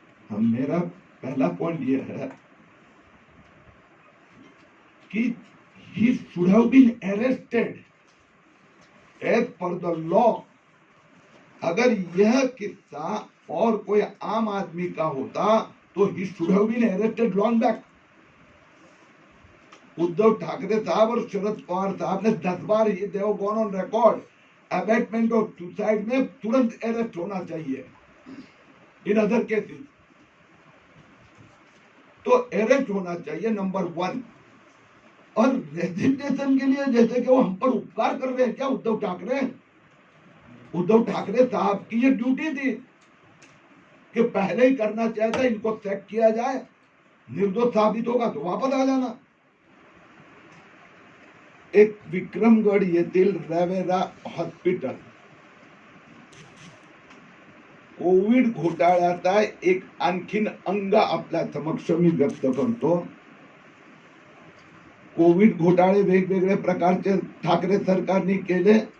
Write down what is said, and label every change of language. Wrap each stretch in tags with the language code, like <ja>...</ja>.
<hi>मेरा पहला पॉइंट यह है कि</hi> <en>he should have been arrested as per the law.</en> <hi>अगर यह किस्सा और कोई आम आदमी का होता तो</hi> <en>he should have been arrested long back.</en> <hi>Uddhav Thackeray साहब और शरद पवार साहब ने 10 बार ये</hi> <en>they gone on record abetment of suicide</en> <hi>में तुरंत अरेस्ट होना चाहिए. इन अदर केसेस तो अरेस्ट होना चाहिए, नंबर 1. और रेजिग्नेशन के लिए जैसे कि वो हम पर उपकार कर रहे हैं क्या उद्धव ठाकरे? उद्धव ठाकरे साहब की ये ड्यूटी थी कि पहले ही करना चाहिए था, इनको चेक किया जाए, निर्दोष साबित होगा तो वापस आ जाना.</hi> <mr>एक विक्रमगड येथील रवेरा हॉस्पिटल कोविड घोटाळ्याचा एक आणखीन अंग आपल्या समक्ष मी व्यक्त करतो. कोविड घोटाळे वेगवेगळे प्रकारचे ठाकरे सरकारने केले.</mr>